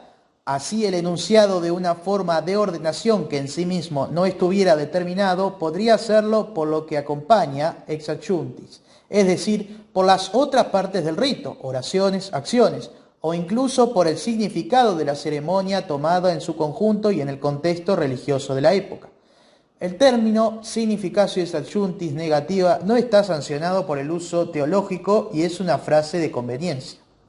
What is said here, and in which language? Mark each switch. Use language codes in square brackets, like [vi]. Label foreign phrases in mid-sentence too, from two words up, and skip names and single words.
[es] Así, el enunciado de una forma de ordenación que en sí mismo no estuviera determinado podría hacerlo por lo que acompaña [la] ex adjuntis, [es] es decir, por las otras partes del rito, oraciones, acciones, o incluso por el significado de la ceremonia tomada en su conjunto y en el contexto religioso de la época. El término [la] significatio ex adjuntis negativa [es] no está sancionado por el uso teológico y es una frase de conveniencia.